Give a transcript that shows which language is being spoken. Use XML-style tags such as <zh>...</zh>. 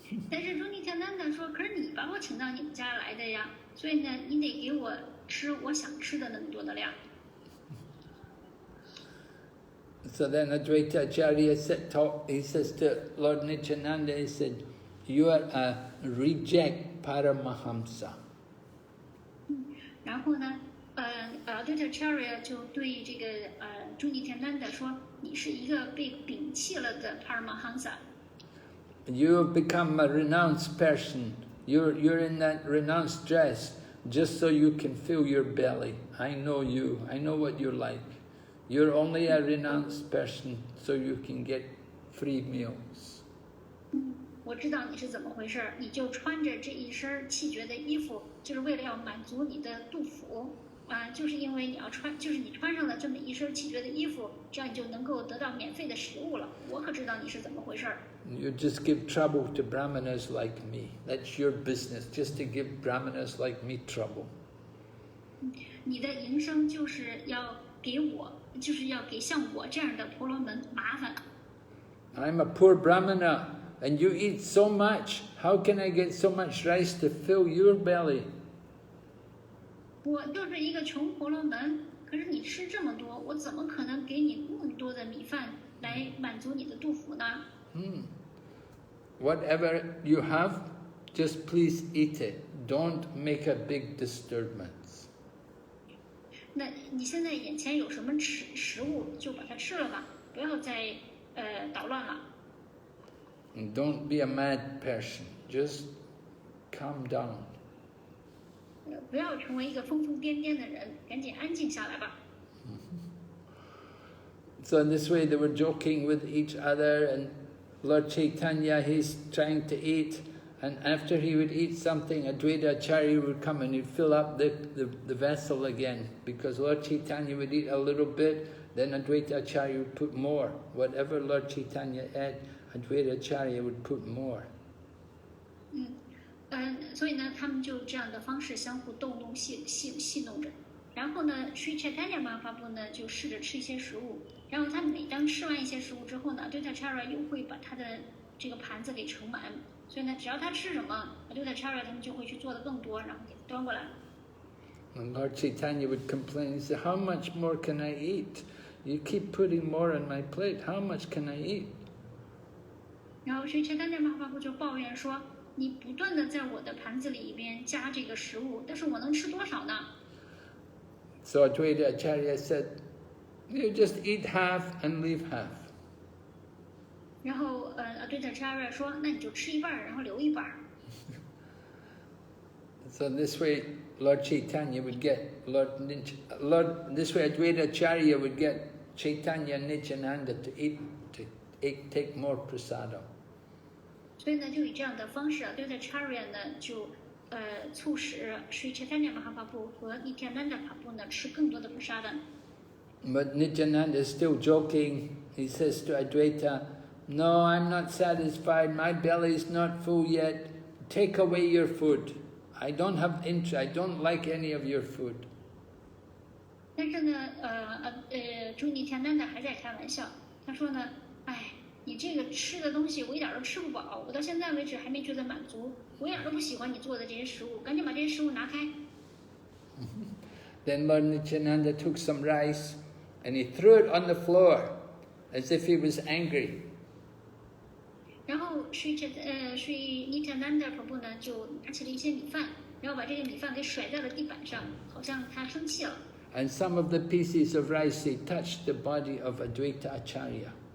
<zh>但是主尼提亚南达说：“可是你把我请到你们家来的呀，所以呢，你得给我吃我想吃的那么多的量。”</zh> <en>So then Advaita Acharya he says to Lord Nityananda, he said, "You are a reject Paramahamsa."</en> <zh>然后呢，Advaita Acharya 就对这个主尼提亚南达说：“你是一个被摒弃了的 Paramahamsa。”</zh> <en>You have become a renounced person. You're in that renounced dress just so you can fill your belly. I know you. I know what you're like. You're only a renounced person so you can get free meals.</en> <zh>我知道你是怎么回事，你就穿着这一身气绝的衣服，就是为了要满足你的肚腹啊，就是因为你要穿，就是你穿上了这么一身气绝的衣服，这样你就能够得到免费的食物了。我可知道你是怎么回事。</zh> <en>You just give trouble to brahmanas like me. That's your business, just to give brahmanas like me trouble.</en> <zh>你的营生就是要给我，就是要给像我这样的婆罗门麻烦。</zh> <en>I'm a poor brahmana, and you eat so much. How can I get so much rice to fill your belly?</en> <zh>我就是一个穷婆罗门，可是你吃这么多，我怎么可能给你那么多的米饭来满足你的肚腹呢？</zh> <en>Whatever you have, just please eat it. Don't make a big disturbance.</en> <zh>那你现在眼前有什么食物，就把它吃了吧，不要再捣乱了。</zh> <en>And don't be a mad person. Just calm down.</en> <zh>不要成为一个疯疯癫癫的人，赶紧安静下来吧。</zh> <en>So in this way they were joking with each other, and Lord Caitanya, he's trying to eat, and after he would eat something, Advaita Acharya would come and he'd fill up the vessel again, because Lord Caitanya would eat a little bit, then Advaita Acharya would put more. Whatever Lord Caitanya ate, Advaita Acharya would put more.</en> <zh>所以呢，他们就这样的方式相互逗弄、戏弄着。然后呢，Sri Caitanya Mahaprabhu呢就试着吃一些食物，然后他每当吃完一些食物之后呢，Advaita Acharya又会把他的这个盘子给盛满。所以呢，只要他吃什么，Advaita Acharya他们就会去做的更多，然后给端过来。</zh> <en>And Lord Chaitanya would complain, he said, how much more can I eat? You keep putting more on my plate, how much can I eat?</en> <zh>然后Sri Chaitanya Mahaprabhu就抱怨说，你不断的在我的盘子里边加这个食物，但是我能吃多少呢？</zh> <en>So Advaita Acharya said, you just eat half and leave half.</en> <zh>然后Advaita Acharya 说，那你就吃一半，然后留一半。</zh> <en>So this way Lord Chaitanya would get, this way Advaita Acharya would get Chaitanya and Nityananda to take more prasadam.</en> <zh>所以呢，就以这样的方式Advaita Acharya 呢就促使Sri Chaitanya Mahaprabhu 和 Nityananda Prabhu 呢吃更多的 prasadam。</zh> <en>But Nityananda is still joking. He says to Advaita, no, I'm not satisfied. My belly is not full yet. Take away your food. I don't have interest. I don't like any of your food.</en> <zh>但是呢，朱Nityananda还在开玩笑，他说呢，哎，你这个吃的东西我一点都吃不饱，我到现在为止还没觉得满足，我一点都不喜欢你做的这些食物，赶紧把这些食物拿开。</zh> <en>Then Lord Nityananda took some rice and he threw it on the floor as if he was angry.</en> <zh>然后Sri Nityananda Prabhu 呢就拿起了一些米饭，然后把这个米饭给甩在了地板上，好像他生气了。</zh> <en>And some of the pieces of rice, they touched the body of Advaita Acharya.</en>